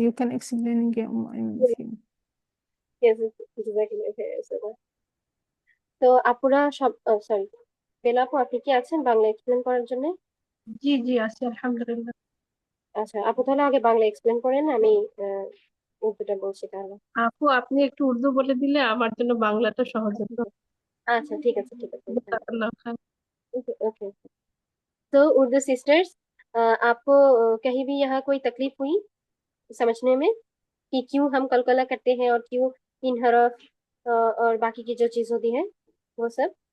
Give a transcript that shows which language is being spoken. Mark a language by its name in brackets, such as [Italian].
[English] You can explain [Arabic] يا أم أيمن فيه. [English] yes, exactly okay, [Bangla] তো আপুরা সব সরি বেলা আপু আপনি কি আছেন বাংলা এক্সপ্লেন করার জন্য? জি জি আছি আলহামদুলিল্লাহ। আচ্ছা আপু তাহলে আগে বাংলা এক্সপ্লেন করেন, আমি উর্দুটা বলছি তাহলে। আপু আপনি একটু উর্দু বলে দিলে আমার জন্য বাংলাটা সহজ হতো। [Hindi] अच्छा ठीक है ठीक है [Bangla] জাযাকাল্লাহ খান। [Hindi] Okay okay. तो उर्दू सिस्टर्स, आपको कहीं भी यहाँ कोई तकलीफ हुई समझने में कि क्यों हम कलकला करते हैं और क्यों इन हरफ और बाकी की जो चीज होती है वो सब?